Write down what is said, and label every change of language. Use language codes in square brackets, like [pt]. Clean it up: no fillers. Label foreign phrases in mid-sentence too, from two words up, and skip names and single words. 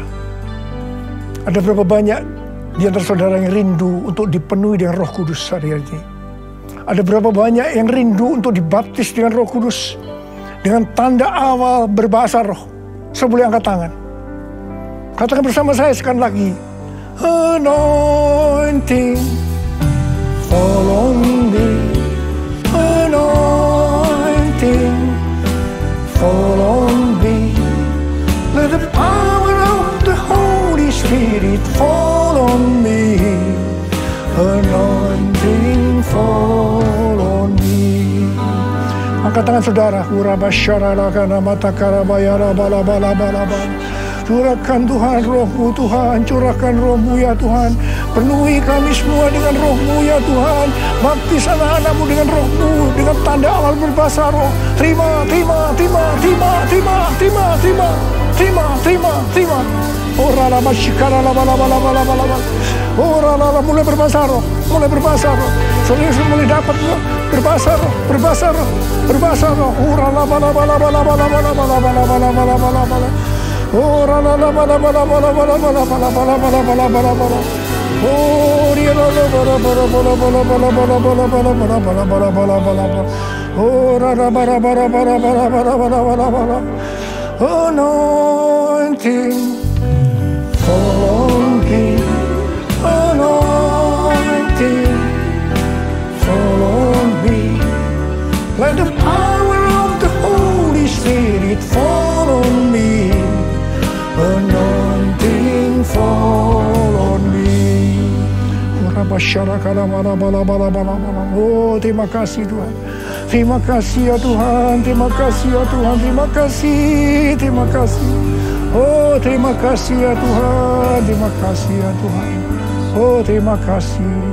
[id] Ada berapa banyak di antara saudara yang rindu untuk dipenuhi dengan Roh Kudus hari ini? Ada berapa banyak yang rindu untuk dibaptis dengan Roh Kudus, dengan tanda awal berbahasa roh? Saya boleh angkat tangan. Katakan bersama saya sekali lagi. [en] Anointing fall on me. Anointing fall on me. Let the power of the Holy Spirit fall on me. Anointing fall on me. [id] Angkat tangan saudara. Curahkan Tuhan roh-Mu Tuhan, curahkan roh-Mu ya Tuhan. Penuhi kami semua dengan roh-Mu ya Tuhan. Baptis anak-anak-Mu dengan roh-Mu, dengan tanda awal berbahasa roh. Terima. Ora la masyikara la bala. Ora la mulai berbahasa roh. Saudara mulai dapat berbahasa roh. Ora la bala. Ora la bala. Oh, dia la bala. Ora la bala. [en] Anointing fall on me. Anointing fall on me. Let the power of the Holy Spirit fall on me. Anointing fall on me. [id] Oh, terima kasih Tuhan. Terima kasih ya Tuhan. Terima kasih ya Tuhan. Terima kasih. Oh, terima kasih ya Tuhan. Terima kasih ya Tuhan. Oh, terima kasih.